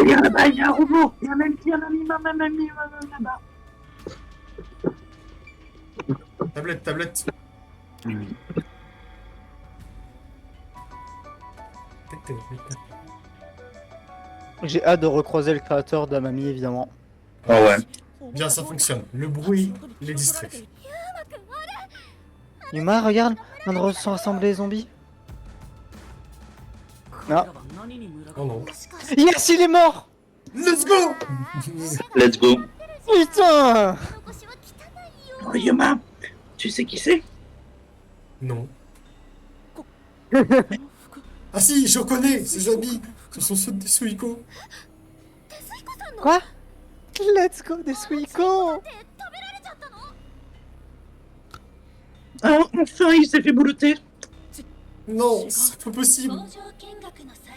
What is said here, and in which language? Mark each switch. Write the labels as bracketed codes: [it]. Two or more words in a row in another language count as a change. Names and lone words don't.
[fr] Regarde là-bas, il y a un robot. Il y a même qui un ami, là-bas. Tablette, tablette. J'ai hâte de recroiser le créateur d'Amami, évidemment. Ah ouais. Bien, ça fonctionne. Le bruit les distrait. Yuma, regarde, on sont rassemblés les zombies. Ah. Oh non. [ja] もしかして [fr] Yes, il est mort. [en] Let's go! Let's go. [fr] Putain. [ja] 残しは汚いよ [fr] Oh, Yuma, tu sais qui c'est? Non. Ah si, je reconnais ses amis. Ce sont ceux des Suiko. [ja] 手すいこさんの [fr] Quoi? [en] Let's go [fr] des Suiko. [ja] って食べられちゃったの [fr] Ah, enfin, il s'est fait boulotter. Non, c'est pas possible. [ja] 工場見学の際